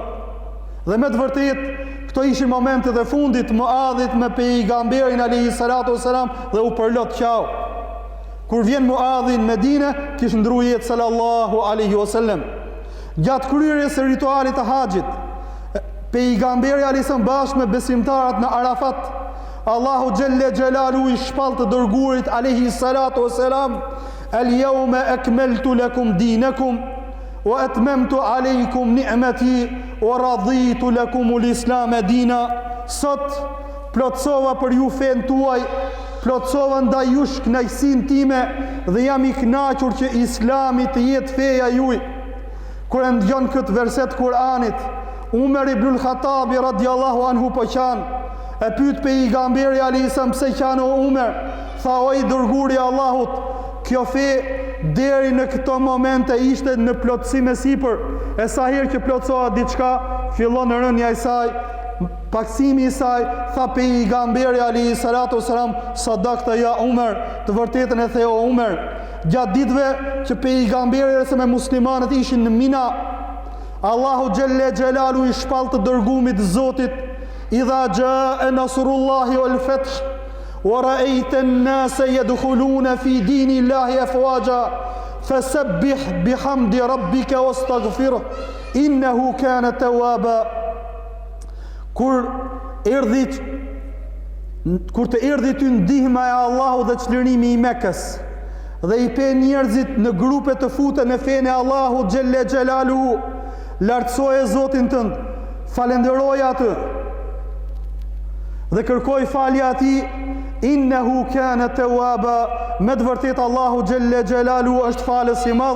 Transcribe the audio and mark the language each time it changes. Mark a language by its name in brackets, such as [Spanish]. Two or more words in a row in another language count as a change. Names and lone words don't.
[Albanian] Dhe me të vërtetë, këto ishin momentet e fundit Muadhit me pejgamberin [Arabic] عليه الصلاة والسلام [Albanian] dhe u përlot qau. Kur vjen Muadhi në Medinë, kishte ndruar jetë [Arabic] صلى الله عليه وسلم. [Albanian] Gjatë kryerjes së ritualit të haxhit, pejgamberi [Arabic] عليه السلام [Albanian] bashkë me besimtarët në Arafat, [Arabic] الله جل جلاله [Albanian] i shpall të dërguarit [Arabic] عليه الصلاة والسلام: "اليوم أكملت لكم دينكم وأتممت عليكم نعمتي ورضيت لكم الإسلام دينا." [Albanian] Sot plotsova për ju fen tuaj, plotsova ndaj jush kënaqësinë time dhe jam i kënaqur që Islami të jetë feja juaj. Kur e ndjon këtë verset Kur'anit, Umar ibn al-Khattabi [Arabic] رضي الله عنه [Albanian] po qan, e pyet pejgamberi [Arabic] عليه السلام: [Albanian] "Pse qan o Umar?" Tha: "O i dërguari i Allahut, kjo fe deri në këto momente ishte në plotësim e sipër, e sa herë që plotësohet diçka, fillon rënja e saj, paksimi i saj." Tha pejgamberi [Arabic] عليه الصلاة والسلام: "صدقت يا عمر." [Albanian] Të vërtetën e the o Umar. Gjatë ditëve që pejgamberi dhe me muslimanët ishin në Mina, [Arabic] الله جل جلاله [Albanian] i shpall të dërguamit të Zotit: [Arabic] "إذا جاء نصر الله والفتح ورأيت الناس يدخلون في دين الله أفواجا فسبح بحمد ربك واستغفره إنه كان توابا." [Albanian] Kur të erdhi ty ndihma e Allahut dhe çlirimi i Mekës, dhe i pe njerëzit në grupe të futen në fenë e Allahut [Arabic] جل جلاله, [Albanian] lartësoje Zotin tënd, falenderoje atë dhe kërkoj falje atij, [Arabic] إنه كان توابا, [Albanian] me të vërtetë [Arabic] الله جل جلاله [Albanian] është falës i madh.